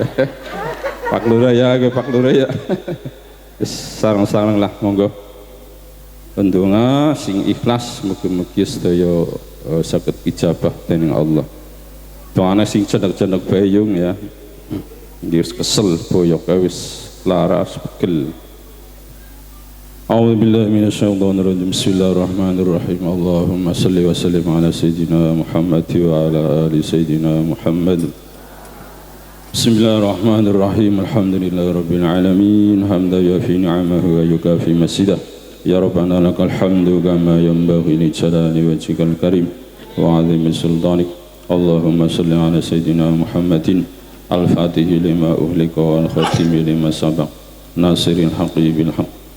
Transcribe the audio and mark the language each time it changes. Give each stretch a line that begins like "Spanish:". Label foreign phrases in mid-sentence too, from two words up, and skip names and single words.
Javanese: Pak Lurah ya, Pak Lurah ya. Wis sareng-sareng lah monggo. Pendonga sing ikhlas mugi-mugi sedaya saged ijabah dening Allah. Doane sing cedhek-cedhek bayung ya. Wis kesel boyok wis laras pegel.
Arabic: أعوذ بالله من الشيطان الرجيم بسم الله الرحمن الرحيم اللهم صل وسلم على سيدنا محمد وعلى آل سيدنا محمد بسم الله الرحمن الرحيم الحمد لله رب العالمين حمدا يوفي نعمه ويكافي مسجده يا ربنا لك الحمد كما ينبغي لجلال وجهك الكريم وعظيم سلطانك اللهم صل على سيدنا محمد الفاتح لما أهلك والختم لما سبق ناصر الحق بالحق